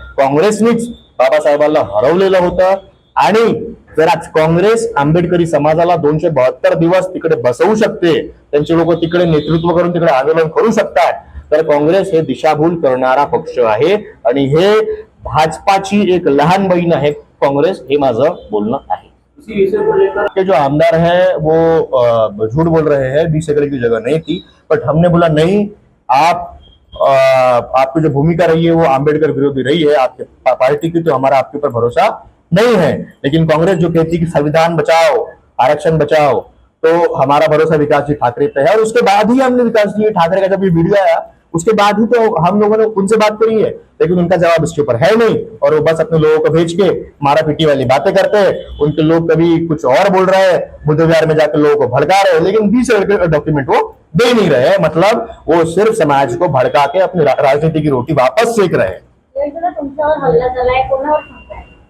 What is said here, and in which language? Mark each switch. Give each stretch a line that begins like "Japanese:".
Marathi: काँग्रेसनीच बाबासाहेबांना हरवलेलं होतं. आणि जर आज काँग्रेस आंबेडकरी समाजाला 272 दिवस तिकडे बसवू शकते, त्यांचे लोक तिकडे नेतृत्व करून तिकडे आंदोलन करू शकतात, तर काँग्रेस हे दिशाभूल करणारा पक्ष आहे. आणि हे भाजपाची एक लहान बहीण आहे कांग्रेस, हे माझं बोलणं आहे.
Hindi: इसी विषय को लेकर के जो आमदार है वो झूठ बोल रहे हैं, 20 एकड़ की जगह नहीं थी, बट हमने बोला नहीं, आपकी जो भूमिका रही है वो आम्बेडकर विरोधी रही है, आपके पार्टी की, तो हमारा आपके ऊपर भरोसा नहीं है. लेकिन कांग्रेस जो कहती है कि संविधान बचाओ, आरक्षण बचाओ, तो हमारा भरोसा विकास जी ठाकरे पे है. और उसके बाद ही हमने विकास जी ठाकरे का जब ये वीडियो आया उसके बाद ही तो हम लोगों ने उनसे बात करी है, लेकिन उनका जवाब इसके ऊपर है नहीं. और वो बस अपने लोगों को भेज के मारा पीटी वाली बातें करते हैं. उनके लोग कभी कुछ और बोल रहे हैं, बुद्ध विहार में जाकर लोगों को भड़का रहे हैं, लेकिन 20 डॉक्यूमेंट वो दे नहीं रहे हैं. मतलब वो सिर्फ समाज को भड़का के अपनी राजनीति की रोटी वापस सेक रहे हैं.
Marathi: तुमच्यावर हल्ला झालाय, कोणावर सांगताय?